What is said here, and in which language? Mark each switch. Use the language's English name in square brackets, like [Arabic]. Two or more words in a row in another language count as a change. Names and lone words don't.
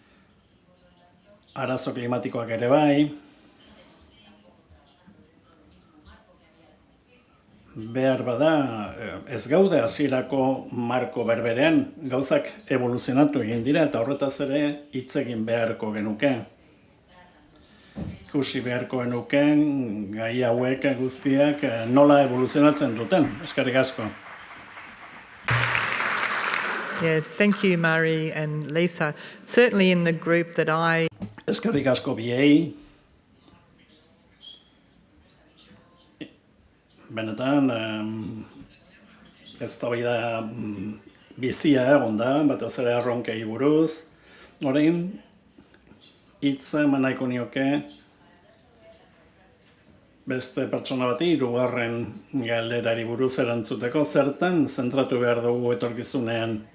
[Basque] Arazo klimatikoak ere bai. Behar bada, ez gaude hasierako marko berberean, gauzak evoluzionatu egin dira eta horretaz ere hitz egin beharko genuke. Ikusi beharko genuken gai hauek guztiak nola evoluzionatzen duten. Eskerrik asko. [English] Yeah, thank you, Mari and Lisa. Certainly in the group that [Basque] Eskerrik asko biei. Benetan, eztabaida bizia egon da, batez ere erronkei buruz. Orain, hitza eman nahiko nioke beste pertsona bati hirugarren galderari buruz erantzuteko, zertan zentratu behar dugu etorkizunean.